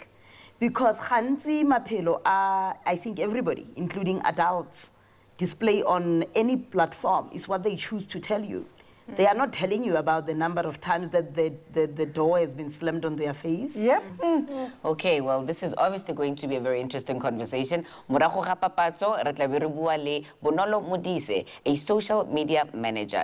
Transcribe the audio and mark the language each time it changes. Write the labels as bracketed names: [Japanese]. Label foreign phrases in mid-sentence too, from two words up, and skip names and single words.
[English] Because Khanzi Mapelo are, I think everybody, including adults, display on any platform is what they choose to tell you. They are not telling you about the number of times that the door has been slammed on their face. Yep. Okay, well, this is obviously going to be a very interesting conversation. [Tswana] Morago ga papatso, re tla be re bua le Bonolo Modise, [English] a social media manager.